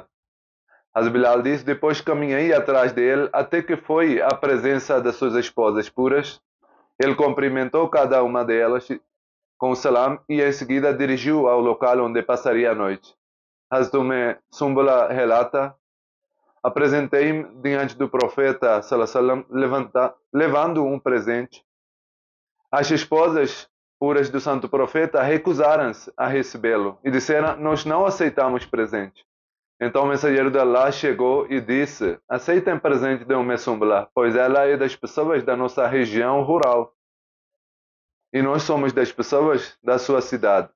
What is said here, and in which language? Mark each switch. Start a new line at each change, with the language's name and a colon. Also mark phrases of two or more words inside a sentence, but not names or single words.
Portuguese: Hasbilal diz: depois caminhei atrás dele até que foi à presença das suas esposas puras. Ele cumprimentou cada uma delas com o salam e em seguida dirigiu ao local onde passaria a noite. Hazrat Sumbula relata: apresentei-me diante do profeta
Arabic: صلى الله عليه وسلم
Portuguese: levando um presente. As esposas puras do santo profeta recusaram-se a recebê-lo e disseram: nós não aceitamos presente. Então o mensageiro de Allah chegou e disse: aceitem presente de Sumbula, pois ela é das pessoas da nossa região rural e nós somos das pessoas da sua cidade.